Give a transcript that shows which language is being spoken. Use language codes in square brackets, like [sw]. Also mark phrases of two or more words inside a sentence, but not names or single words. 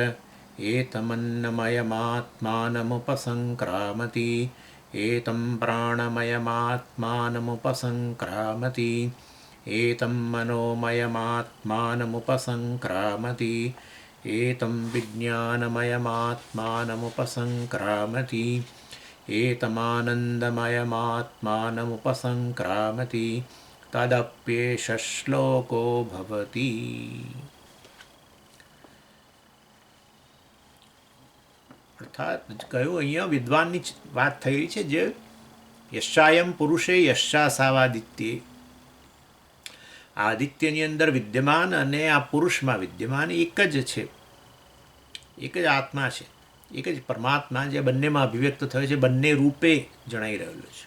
[sa] एतमन्नमयमात्मानमुपसङ्क्रामति एतं प्राणमयमात्मानमुपसङ्क्रामति एतं मनोमयमात्मानमुपसङ्क्रामति एतं विज्ञानमयमात्मानमुपसङ्क्रामति एतमानन्दमयमात्मानमुपसङ्क्रामति तदप्येष श्लोको भवति. [gu] અર્થાત કહ્યું અહીંયા વિદ્વાનની વાત થઈ છે જે [sa] यश्चायम पुरुषे यश्चासावादित्ये [gu] આ આદિત્યની અંદર વિદ્યમાન અને આ પુરુષમાં વિદ્યમાન એક જ છે, એક જ આત્મા છે, એક જ પરમાત્મા જે બંનેમાં અભિવ્યક્ત થયો છે, બંને રૂપે જણાઈ રહેલો છે.